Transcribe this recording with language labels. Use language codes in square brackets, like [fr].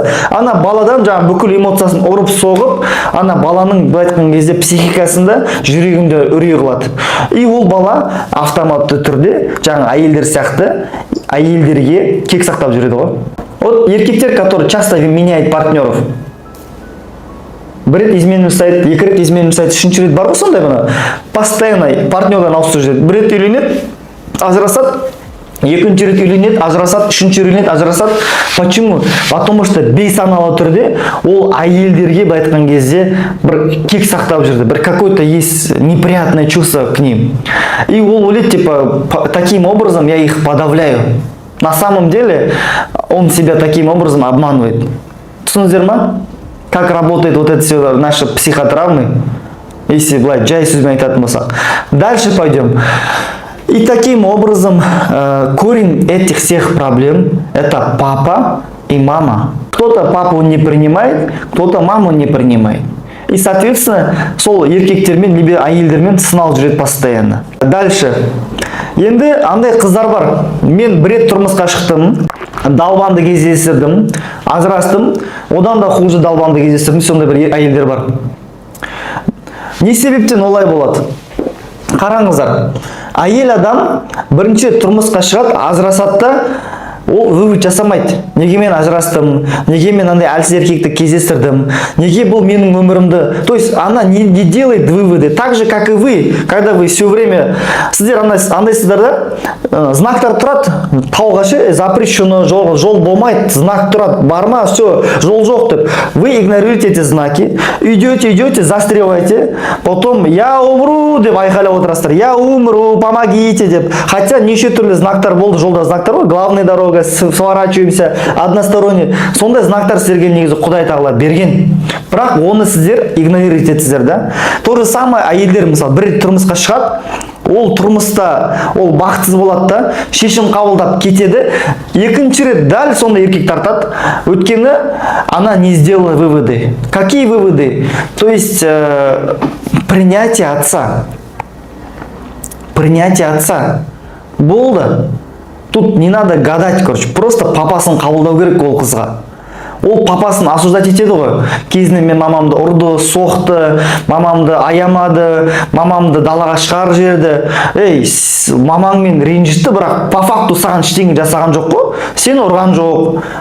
[kk] Ана баладан жаңа бүкіл эмоциясын ұрып соғып, ана баланың айтқан кезде психикасында, жүрегінде үрей қылады. И ол бала автоматты түрде жаңа әйелдер сияқты әйелдерге кек сақтап жүреді ғой. [ru] Вот еркектер, которые часто меняют партнеров. [kk] Бір рет измену жасайды, екі рет измену жасайды, үшінші рет бар ғой сондай бұны. Постоянно партнердан ауысып жүреді. Бір рет үйленеді, ажырасады. Екінші рет үйленеді, ажырасады, үшінші үйленеді, ажырасады. Почему? Потому что бейсаналы түрде ол әйелдерге айтқан кезде бір кек сақтап жүрді. [ru] Бір какой-то есть неприятное чувство к ним. [kk] И ол ойлайды, [ru] типа, таким образом я их подавляю. На самом деле он себя таким образом обманывает. [kk] Түсіндіңіздер ма? [ru] Как работает вот это все наши психотравмы? [kk] Если, жай сөзбен айтатын болсақ. [ru] Дальше пойдем. И таким образом корень этих всех проблем – это папа и мама. Кто-то папу не принимает, кто-то маму не принимает. [kk] И, соответственно, сол еркектермен, либо әйелдермен сыналып жүреді постоянно. Дальше. Енді андай қыздар бар. Мен бір рет тұрмысқа шықтым, далбанды кездестірдім, ажырастым, одан да хуже далбанды кездестірдім, сондай бір әйелдер бар. Не себептен олай болады? Қараңыздар, әйел адам бірінші тұрмысқа шығады, ажырасады да, ол вывод жасамайды. Неге мен ажырастым, неге мен андай әлсіз еркекті кездестірдім, неге бұл менің өмірімді. [ru] То есть она не делает выводы. Так же, как и вы, когда вы все время... [kk] Сіздер андайсыздар да, знактар тұрады, тауға ше, запрещено, жол болмайды, знак тұрады, барма, все, жол жоқ деп. [ru] Вы игнорируете эти знаки, идете, застреваете, потом я умру [kk] деп айқайлап отырасыздар, [ru] я умру, помогите деп. [kk] Хотя неше түрлі знактар болды, жолда знактар ғой, главная дорога, сворачиваемся, односторонне. Сондай знактар сіздерге негізі Құдай тағала берген. Бірақ оны сіздер игнорировать етесіздер да. То же самое әйелдер мысалы бір рет тұрмысқа шығады, ол тұрмыста ол бақытсыз болады да, шешім қабылдап кетеді. Екінші рет дәл сондай еркек тартады. [ru] Өйткені она не сделала выводы. Какие выводы? То есть принятие отца. Принятие отца. Болды. Тут не надо гадать, короче. [kk] Просто папасын қабылдау керек ол қызға. Ол папасын осуждать етеді ғой. Кезінде мен мамамды ұрды, соқты, мамамды аямады, мамамды далаға шығарып жіберді. Ей, мамаңмен ренжітті, бірақ по факту саған ештеңе жасаған жоқ қой. Сен ұрған жоқ,